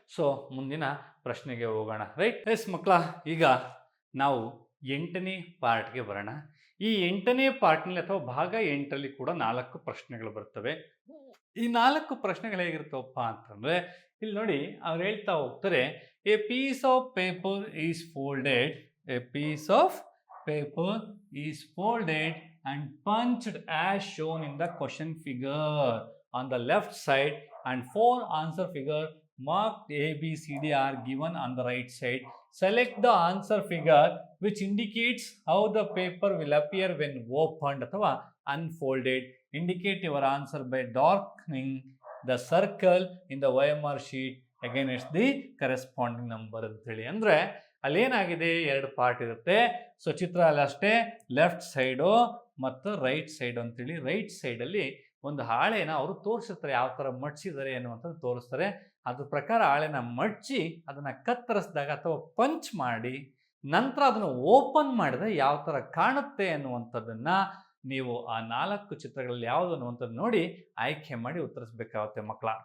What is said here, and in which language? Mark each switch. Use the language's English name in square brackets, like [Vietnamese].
[Kannada] So ಮುಂದಿನ ಪ್ರಶ್ನೆಗೆ ಹೋಗೋಣ ರೈಟ್. ಎಸ್ ಮಕ್ಕಳ, ಈಗ ನಾವು 8ನೇ ಪಾರ್ಟ್ಗೆ ಬರೋಣ. ಈ 8ನೇ ಪಾರ್ಟ್ನಲ್ಲಿ ಅಥವಾ ಭಾಗ 8ರಲ್ಲಿ ಕೂಡ 4 ಪ್ರಶ್ನೆಗಳು ಬರ್ತವೆ. ಈ 4 ಪ್ರಶ್ನೆಗಳು ಹೇಗಿರ್ತವಪ್ಪ ಅಂತಂದರೆ, ಇಲ್ಲಿ ನೋಡಿ ಅವ್ರು ಹೇಳ್ತಾ ಹೋಗ್ತಾರೆ, [English] A piece of paper is folded, a piece of paper is folded and punched as shown in the question figure on the left side, and 4 answer figure marked A, B, C, D are given on the right side. Select the answer figure which indicates how the paper will appear when opened ಅಥವಾ unfolded. Indicate your answer by darkening the circle in the OMR sheet against the corresponding number ಅಂತೇಳಿ. [Kannada] ಅಂದರೆ ಅಲ್ಲೇನಾಗಿದೆ, 2 part ಇರುತ್ತೆ. So ಚಿತ್ರ ಅಲ್ಲಿ ಅಷ್ಟೇ, left side ಮತ್ತು right side ಅಂತೇಳಿ. Right ಸೈಡಲ್ಲಿ ಒಂದು ಹಾಳೆನ ಅವರು ತೋರಿಸಿರ್ತಾರೆ, ಯಾವ ಥರ ಮಡ್ಚಿದ್ದಾರೆ ಅನ್ನುವಂಥದ್ದು ತೋರಿಸ್ತಾರೆ. ಅದ್ರ ಪ್ರಕಾರ ಹಾಳೆನ ಮಡ್ಚಿ ಅದನ್ನು ಕತ್ತರಿಸಿದಾಗ ಅಥವಾ ಪಂಚ್ ಮಾಡಿ ನಂತರ ಅದನ್ನು ಓಪನ್ ಮಾಡಿದ್ರೆ ಯಾವ ಥರ ಕಾಣುತ್ತೆ ಅನ್ನುವಂಥದ್ದನ್ನು ನೀವು ಆ 4 ಚಿತ್ರಗಳಲ್ಲಿ ಯಾವುದು ಅನ್ನುವಂಥದ್ದು ನೋಡಿ ಆಯ್ಕೆ ಮಾಡಿ ಉತ್ತರಿಸಬೇಕಾಗುತ್ತೆ ಮಕ್ಕಳ.